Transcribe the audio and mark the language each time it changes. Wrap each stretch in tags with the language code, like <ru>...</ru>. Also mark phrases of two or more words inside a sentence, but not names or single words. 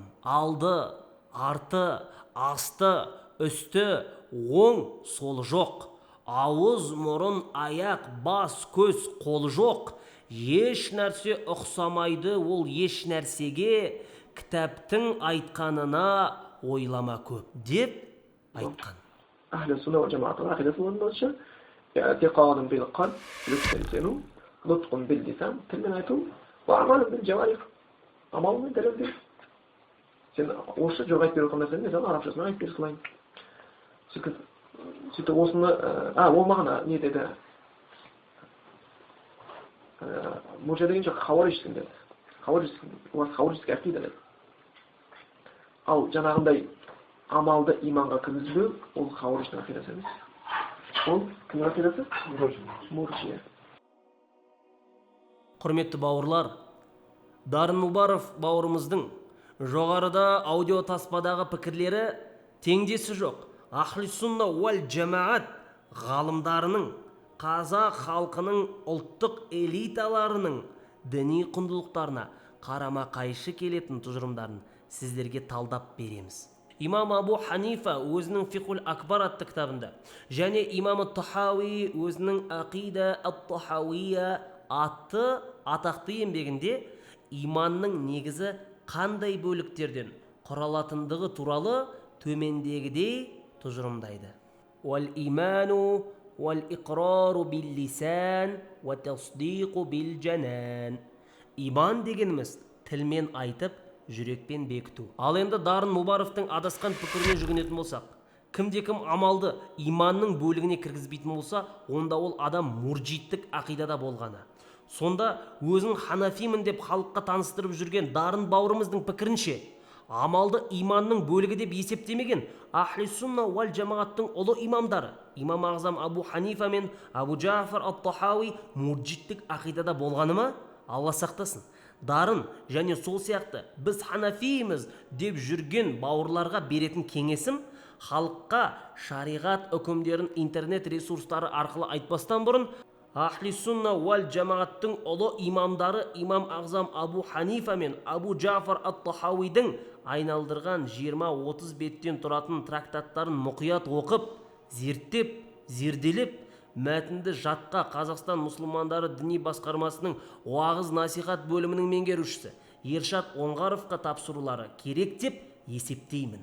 <kk>Алды, арты, асты, үсті, оң, сол жоқ. Ауыз, мұрын, аяқ, бас, көз, қол жоқ. Еш нәрсе ұқсамайды ол еш нәрсеге, кітаптың айтқанына ойлама көп деп айтқан. Ахли сунна вал жамааттың ақидасы бойынша</kk> <ar>اعتقاد بالقلب، يستمسنو، نطق باللسان,</ar> <kk>тілмен айту,</kk> <ar>وعمل بالجوارح,</ar> <kk>амалмен дәлелдеу. Сен орысша жоқ айтып беріп отырған нәрсені, мен саған арабшасынан айтып бере салайын. Сөйтіп осыны, ол маған не деді? Муржа деген жоқ хауарижсің деді.</kk> <ru>У вас хауарижский</ru> <kk>ақида деді. Ал жаңағындай амалды иманға кіргізбеу, ол хауариждің ақидасы емес. Ол кімнің ақидасы? Муржия. Құрметті бауырлар, Дарын Мубаров бауырымыздың жоғарыда аудио таспадағы пікірлері теңдесі жоқ. Ахли сунна уал жамаат ғалымдарының, қазақ халқының ұлттық элиталарының діни құндылықтарына қарама қайшы келетін тұжырымдарын сіздерге талдап береміз. Имам Абу Ханифа өзінің Фикхул Акбар атты кітабында және имам Тахауи өзінің Ақида ат-Тахауия атты атақты еңбегінде иманның негізі қандай бөліктерден құралатындығы туралы төмендегідей тұжырымдайды.</kk> <ar>والإيمان والإقرار باللسان والتصديق بالجنان.</ar> <kk>Иман дегеніміз тілмен айтып, жүрекпен бекіту. Ал енді Дарын Мубаровтың адасқан пікіріне жүгінетін болсақ, кімде-кім амалды иманның бөлігіне кіргізбейтін болса, онда ол адам муржиттік ақидада болғаны. Сонда өзін ханафимін деп халыққа таныстырып жүрген Дарын бауырымыздың пікірінше, амалды иманның бөлігі деп есептемеген Ахли сунна уал жамааттың ұлы имамдары, имам Ағзам Абу Ханифа мен Абу Джафар ат-Тахауи муржиттік ақидада болғаны ма? Алла сақтасын. Дарын және сол сияқты біз ханафиміз деп жүрген бауырларға беретін кеңесім, халыққа шариғат үкімдерін интернет ресурстары арқылы айтпастан бұрын Ахли сунна вал жамааттың ұлы имамдары имам Ағзам Абу Ханифа мен Абу Джафар ат-Тахауидің айналдырған 20-30 беттен тұратын трактаттарын мұқият оқып, зерттеп, зерделеп, мәтінді жатқа Қазақстан мұсылмандары діни басқармасының уағыз насихат бөлімінің меңгерушісі Ершат Оңғаровқа тапсырулары керек деп есептеймін.</kk>